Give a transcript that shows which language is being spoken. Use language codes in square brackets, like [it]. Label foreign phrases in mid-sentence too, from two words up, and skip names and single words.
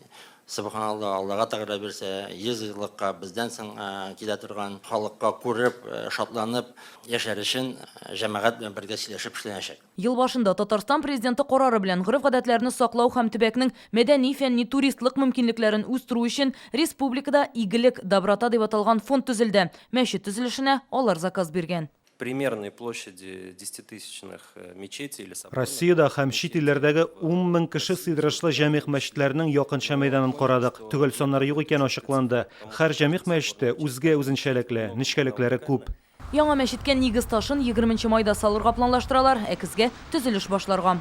[tt] Субханалла, Аллага тәгъбир берсә, 100 еллыкка бездән соң килә торган халыкка күреп, шатланып яшәр өчен җәмәгать белән бергә сөйләшеп эшләнәчәк. Ел башында Татарстан президенты карары белән гореф-гадәтләрне саклау һәм төбәкнең мәдәни, фәнни, туристлык мөмкинлекләрен үстерү өчен республикада игелек, доброта дип аталган фонд төзелде. Мәчет төзелешенә алар заказ биргән. [ru] Примерной площади 10-тысячных мечетей или собраний. [tt] Россиядә һәм чит илләрдәге 10 000 кеше сыйдырышлы җәмигъ мәчетләренең якынча мәйданын карадык. Төгәл саннары юк икән ачыкланды. Һәр җәмигъ мәчете үзгә үзенчәлекле, нечкәлекләре күп. Яңа мәчеткә нигез ташын 20 майда салырга планлаштыралар, әкезгә төзелеш башларга.